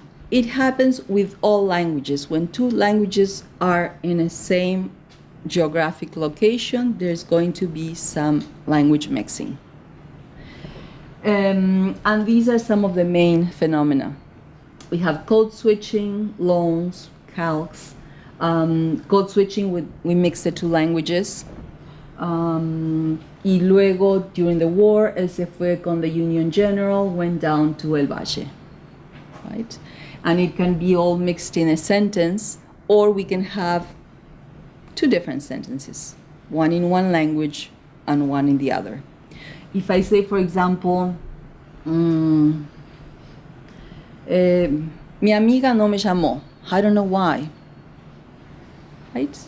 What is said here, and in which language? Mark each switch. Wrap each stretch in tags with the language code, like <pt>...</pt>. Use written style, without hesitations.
<en>It happens with all languages. When two languages are in a same geographic location, there's going to be some language mixing. And these are some of the main phenomena. We have code switching, loans, calques. Code switching, we mix the two languages.</en> <es>Y luego,</es> <en>during the war,</en> <es>él se fue con</es> <en>the Union General, went down to El Valle, right? And it can be all mixed in a sentence, or we can have two different sentences, one in one language and one in the other. If I say, for example,</en> <es>mi amiga no me llamó,</es> <en>I don't know why, right?</en>